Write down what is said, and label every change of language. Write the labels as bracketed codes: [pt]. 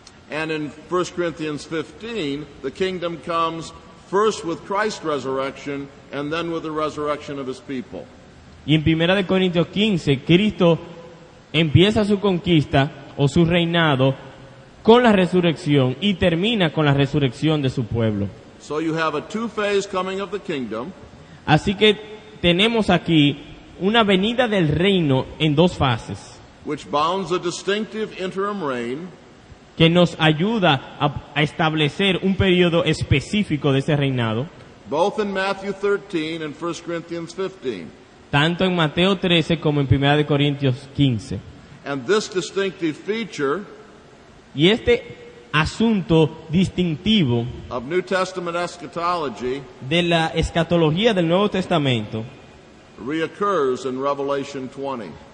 [en] And in 1 Corinthians 15, the kingdom comes first with Christ's resurrection and then with the resurrection of his people. [es] Y en 1 Corintios 15, Cristo empieza su conquista o su reinado con la resurrección y termina con la resurrección de su pueblo. [en] So you have a two-phase coming of the kingdom. [es] Así que tenemos aquí una venida del reino en dos fases, [en] which bounds a distinctive interim reign [es] que nos ayuda a establecer un periodo específico de ese reinado, [en] both in Matthew 13 and 1 Corinthians 15. [es] tanto en Mateo 13 como en 1 Corintios 15. [en] And this distinctive feature [es] Y este asunto distintivo [en] of New Testament eschatology [es] de la escatología del Nuevo Testamento [en] reoccurs in Revelation 20.